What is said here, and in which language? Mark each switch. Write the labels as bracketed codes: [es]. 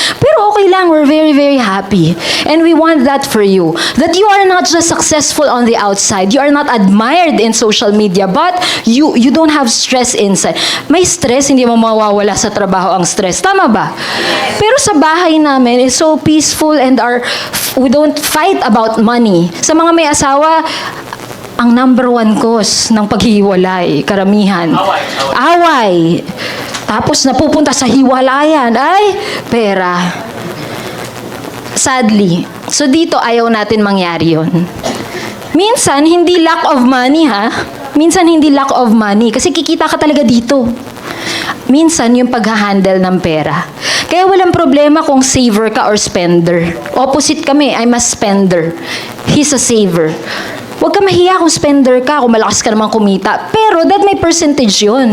[en] Pero okay lang, we're very very happy. And we want that for you. That you are not just successful on the outside, you are not admired in social media, but you don't have stress inside. [tl] May stress, hindi mo mawawala sa trabaho ang stress. Tama ba? [en] Pero sa bahay namin, it's so peaceful and we don't fight about money. [tl] Sa mga may asawa, ang number one cause ng paghihiwalay, karamihan. Away. Tapos napupunta sa hiwalayan, ay, pera. Sadly. So dito, ayaw natin mangyari yun. Minsan, hindi lack of money, ha? Minsan, hindi lack of money. Kasi kikita ka talaga dito. Minsan, yung pag-handle ng pera. Kaya walang problema kung saver ka or spender. [en] Opposite kami, I'm a spender. He's a saver. [tl] Huwag ka mahiya kung spender ka, kung malakas ka naman kumita. Pero that may percentage yun.